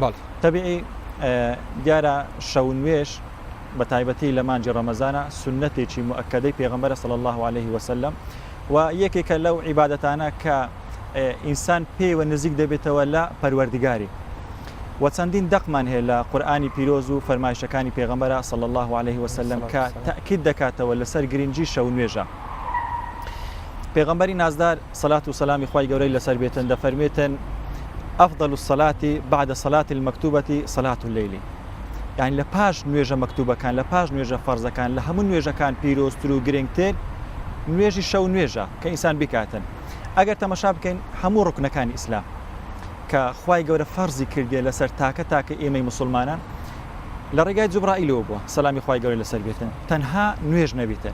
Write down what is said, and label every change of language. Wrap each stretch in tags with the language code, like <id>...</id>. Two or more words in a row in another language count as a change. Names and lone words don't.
<ckb>تەبیعی دیارە شەونوێژ بە تایبەتی لە مانجی ڕەمەزانە سنەتێکی موئەکەدەی پێغەمبەر</ckb> <ar>صلی الله عليه وسلم</ar> <ckb>و یەکێکە لەو عیبادەتانە کە ئینسان پێیوە نزیک دەبێتەوە لە پەروەردگاری و چەندین دەقمان هەیە لە قورئانی پیرۆز و فەرمایشەکانی پێغەمبەر</ckb> <ar>صلی الله عليه وسلم</ar> <ckb>کە تەئکید دەکاتەوە لەسەر گرنگی شەونوێژە. پێغەمبەری نازدار سەلات و سەلامی خوای گەورەی لەسەر بێتن دەفەرمێتن</ckb> <ar>ئەفضل الصلاة بعد صلاة المكتوبة صلاة الليل.</ar> <ckb>یعنی لە پاش نوێژە مەکتوبەکان لە پاش نوێژە فەرزەکان لە هەموو نوێژەکان پیرۆزتر و گرنگتر نوێژی شەو نوێژە کە ئینسان بکاتن. ئەگەر تەمەشا بکەین هەموو ڕوکنەکانی ئیسلام کە خوای گەورە فەرزی کردێ لەسەر تاکە ئێمەی موسڵمانان لە ڕێگای جوبرائیلەوە بووە سەلامی خوای گەورەی لەسەر بێتن تەنها نوێژ نەبێتن.</ckb>